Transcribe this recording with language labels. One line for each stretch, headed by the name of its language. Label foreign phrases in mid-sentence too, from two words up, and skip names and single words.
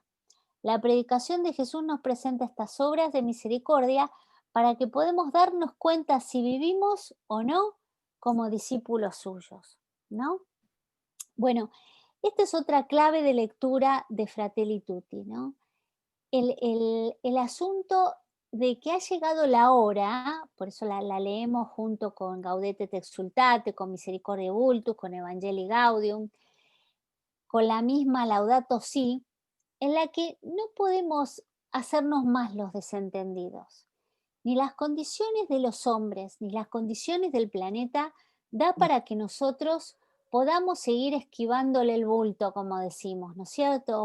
Spanish: La predicación de Jesús nos presenta estas obras de misericordia para que podamos darnos cuenta si vivimos o no como discípulos suyos, ¿no? Bueno, esta es otra clave de lectura de Fratelli Tutti, ¿no? El asunto de que ha llegado la hora, por eso la leemos junto con Gaudete et Exsultate, con Misericordiae Vultus, con Evangelii Gaudium, con la misma Laudato Si, en la que no podemos hacernos más los desentendidos. Ni las condiciones de los hombres, ni las condiciones del planeta da para que nosotros podamos seguir esquivándole el bulto, como decimos, ¿no es cierto?